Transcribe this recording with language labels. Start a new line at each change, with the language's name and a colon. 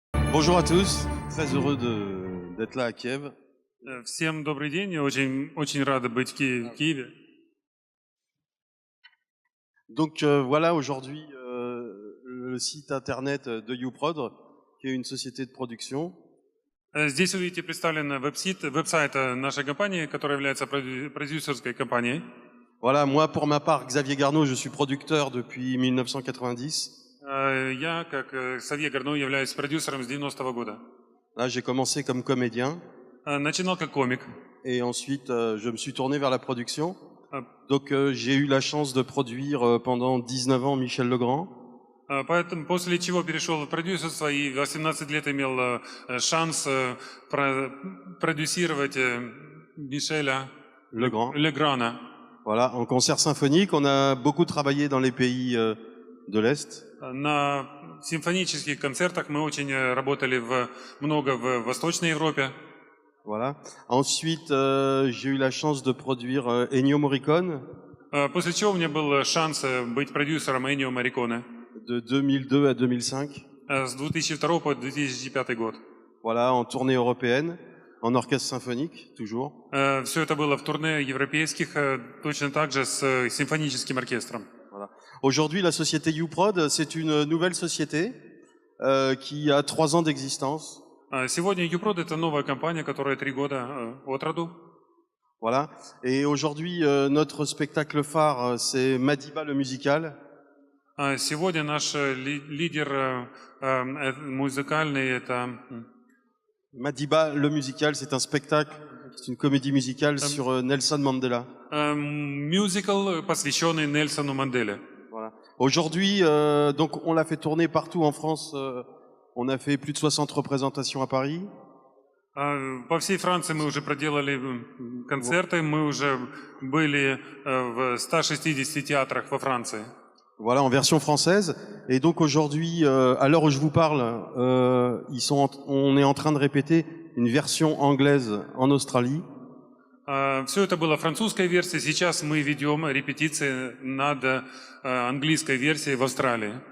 French: Bonjour à tous, très heureux d'être là à Kiev.
Russian: Всем добрый день, я очень рада быть в Киеве.
French: Donc voilà aujourd'hui le site internet de YouProd, qui est une société de production.
Russian: Здесь вы видите представлен веб-сайт нашей компании, которая является продюсерской компанией.
French: Voilà, moi pour ma part, Xavier Garneau, je suis producteur depuis 1990.
Russian: Я, как Ксавье Гарно, являюсь продюсером с 90-го года.
French: Là, j'ai commencé comme comédien
Russian: Начинал как комик.
French: et ensuite je me suis tourné vers la production. А, Donc j'ai eu la chance de produire pendant 19 ans Michel Legrand.
Russian: Поэтому после чего перешел в продюсерство и в 18 лет имел шанс продюсировать Мишеля
French: Legrand.
Russian: Леграна.
French: Voilà, en concert symphonique, on a beaucoup travaillé dans les pays de l'Est.
Russian: На симфонических концертах мы очень работали много в Восточной Европе.
French: Voilà. Ensuite, j'ai eu la chance de produire Ennio Morricone
Russian: После чего у меня был шанс быть продюсером Эннио Морриконе
French: de 2002 à 2005.
Russian: с 2002 по 2005 год.
French: Voilà, en tournée européenne, en orchestre symphonique, toujours.
Russian: Все это было в турне европейских, точно так же с симфоническим оркестром.
French: Voilà. Aujourd'hui, la société YouProd, c'est une nouvelle société qui a 3 ans d'existence.
Russian: Сегодня Юпрод — это новая компания, которая 3 года от роду.
French: Voilà. Et aujourd'hui, notre spectacle phare, c'est Madiba le musical.
Russian: Сегодня наш лидер музыкальный — это
French: Madiba le musical, c'est un spectacle, c'est une comédie musicale sur Nelson Mandela.
Russian: мюзикл, посвященный Нельсону Манделе.
French: Voilà. Aujourd'hui, donc on l'a fait tourner partout en France. On a fait plus de 60 représentations à Paris.
Russian: По всей Франции мы уже проделали концерты, мы уже были в 160 театрах во Франции.
French: Voilà, en version française. Et donc aujourd'hui, à l'heure où je vous parle, on est en train de répéter une version anglaise en Australie.
Russian: Все это была французская версия, сейчас мы ведем репетиции над английской версией в Австралии.